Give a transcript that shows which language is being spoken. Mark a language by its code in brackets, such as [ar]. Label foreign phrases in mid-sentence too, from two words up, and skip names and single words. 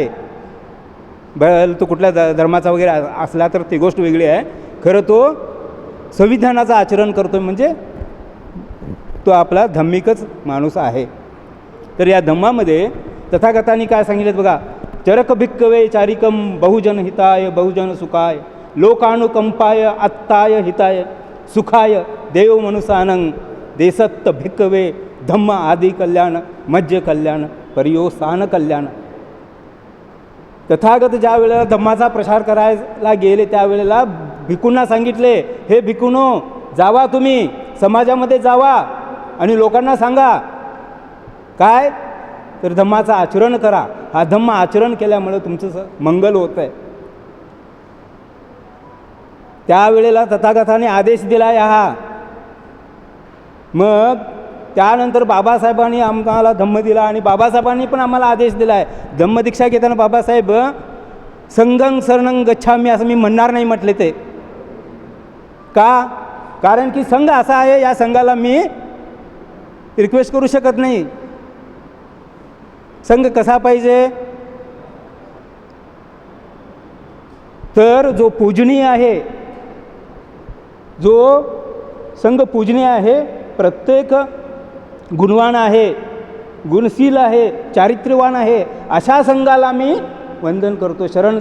[mr] तो कुठल्या धर्माचा वगैरे असला तर ती गोष्ट वेगळी आहे. खरं तो संविधानाचं आचरण करतो म्हणजे तो आपला धम्मिकच माणूस आहे. तर या धम्मामध्ये तथागतांनी काय सांगितलं बघा, [pi] चरक भिक्कवे चारिकम बहुजन हिताय बहुजन सुखाय लोकानुकंपाय आत्ताय हिताय सुखाय देव मनुसानंग देसत्त भिक्कवे धम्म आदि कल्याण मज्ज कल्याण पर्योसान कल्याण. [mr] तथागत ज्या वेळेला धम्माचा प्रसार करायला गेले त्यावेळेला भिक्खूंना सांगितले, हे भिक्खूनो जावा, तुम्ही समाजामध्ये जावा आणि लोकांना सांगा काय, तर धम्माचं आचरण करा. हा धम्म आचरण केल्यामुळे तुमचं मंगल होत आहे. त्यावेळेला तथागताने आदेश दिला हा. मग त्यानंतर बाबासाहेबांनी आम्हाला धम्म दिला आणि बाबासाहेबांनी पण आम्हाला आदेश दिला आहे. धम्मदीक्षा घेताना बाबासाहेब [pi] संगं शरणं गच्छामी [mr] असं मी म्हणणार नाही म्हटले ते. का, कारण की संघ असा आहे, या संघाला मी रिक्वेस्ट करू शकत नाही. संघ कसा पाहिजे, तर जो पूजनीय आहे, जो संघ पूजनीय आहे, प्रत्येक गुणवान आहे, गुणशील आहे, चारित्र्यवान आहे, अशा संघाला मी वंदन करतो, शरण जातो.